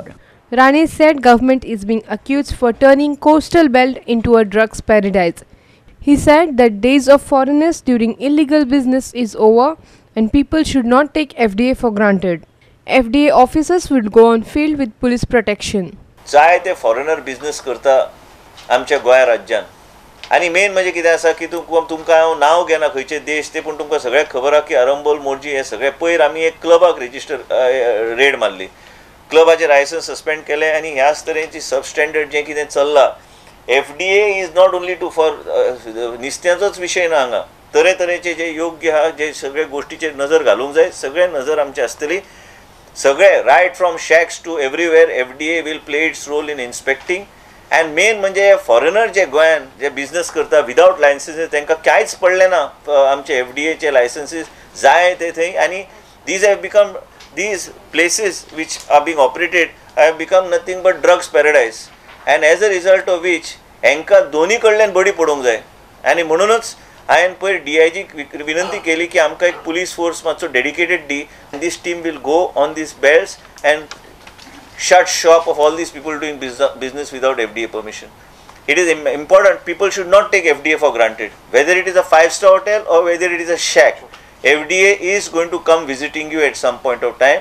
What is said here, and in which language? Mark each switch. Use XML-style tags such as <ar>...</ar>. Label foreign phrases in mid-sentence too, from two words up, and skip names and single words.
<en>Rane said government is being accused for turning coastal belt into a drugs paradise. He said that days of foreigners during illegal business is over and people should not take FDA for granted. FDA officers will go on field with police protection.</en> <kok>जाय ते</kok> <en>foreigner business</en> <kok>करता आमच्या गोंया राज्यात आनी मेन म्हणजे कितें आसा की तुमकां हांव नांव घेना खंयचे देश ते पूण तुमकां सगळ्याक खबर आहा की अरंबोल मोर्जी हे सगळे पयर आमी एक क्लबाक</kok> <en>register raid</en> <kok>मारली. क्लबाचे</kok> <en>licence suspend</en> <kok>केले आनी ह्याच तरेची सबस्टँडर्ड जें कितें चल्लां</kok> <en>FDA is not only to for</en> <kok>नुस्त्याचोच विशय ना हांगा तरेतरेचे जे योग्य आहा जे सगळे गोश्टीचेर नजर घालूंक जाय सगळे नजर आमची आसतली सगळे</kok> <en>right from shacks to everywhere FDA will play its role in inspecting and main</en> <kok>म्हणजे फॉरेनर जे गोंयान जे बिझनेस करता</kok> <en>without licences</en> <kok>तांकां कांयच पडलें ना आमचे FDAचे लायसन्सीस जाय ते थंय आनी</kok> <en>these have become these places which are being operated have become nothing but drugs paradise and as a result of which</en> <kok>हांकां दोनी कडल्यान बडी पडूंक जाय आनी म्हणूनच हांवें पयर DIG विनंती केली की आमकां एक</kok> <en>police force</en> <kok>मातसो डेडिकेटेड दी</kok> <en>this team will go on these belts and shut shop of all these people doing business without FDA permission. It is important people should not take FDA for granted whether it is a 5-star hotel or whether it is a shack. FDA is going to come visiting you at some point of time.</en>